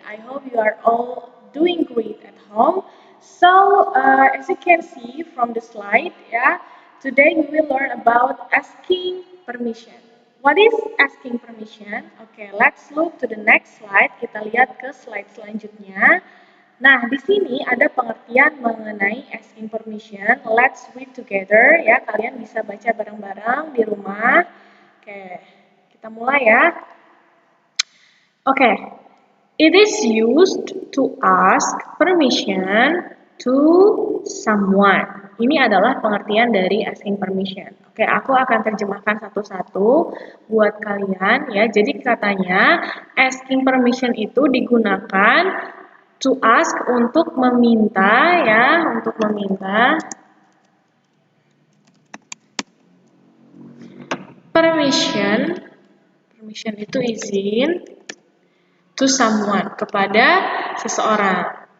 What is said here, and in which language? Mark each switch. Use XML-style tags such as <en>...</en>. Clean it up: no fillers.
<en>I hope you are all doing great at home. So, as you can see from the slide, today we will learn about asking permission. What is asking permission? Okay, let's look to the next slide.</en> <id>Kita lihat ke slide selanjutnya. Nah, di sini ada pengertian mengenai asking permission.</id> <en>Let's read together</en> <id>ya. Kalian bisa baca bareng-bareng di rumah. Oke, kita mulai ya.</id> <en>Oke, it is used to ask permission to someone.</en> <id>Ini adalah pengertian dari asking permission. Oke, aku akan terjemahkan satu-satu buat kalian ya. Jadi katanya asking permission itu digunakan</id> <en>to ask</en> <id>untuk meminta ya, untuk meminta permission itu izin</id> <en>to someone,</en> <id>kepada seseorang.</id>